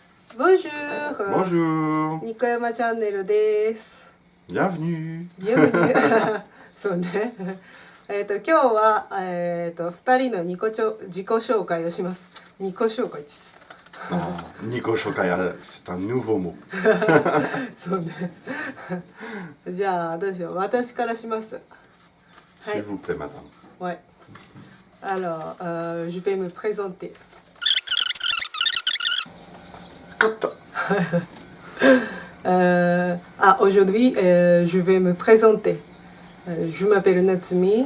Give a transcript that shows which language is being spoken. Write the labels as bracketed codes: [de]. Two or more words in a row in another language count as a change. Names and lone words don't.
[fr] Bonjour. Bonjour. [ja] Nikoyama チャンネルです。 [fr] Bienvenue. Bienvenue. [ja] そうね。今日は2人の自己紹介をします。自己紹介って言ってた。 [fr] Nico Shokaya, c'est un nouveau mot. [ja] そうね。じゃあどうしよう。私からします。はい。 [fr] S'il vous plaît, madame. Ouais. Alors, je vais me présenter. Aujourd'hui, je vais me présenter. Je m'appelle Natsumi.